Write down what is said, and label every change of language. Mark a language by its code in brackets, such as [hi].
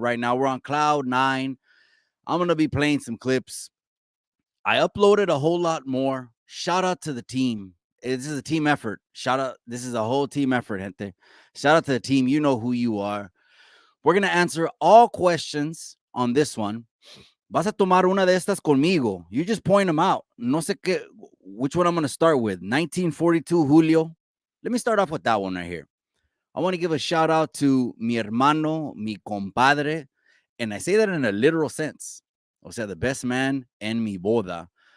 [en] Right now, we're on cloud nine. I'm going to be playing some clips. I uploaded a whole lot more. Shout out to the team. This is a team effort. Shout out. This is a whole team effort, gente. Shout out to the team. You know who you are. We're going to answer all questions on this one. [es] Vas a tomar una de estas conmigo. [en] You just point them out. [es] No sé qué, [en] which one I'm going to start with. 1942 Julio. Let me start off with that one right here. I want to give a shout out to [es] mi hermano, mi compadre. [en] And I say that in a literal sense. [es] O sea, [en] the best man [es] en mi boda.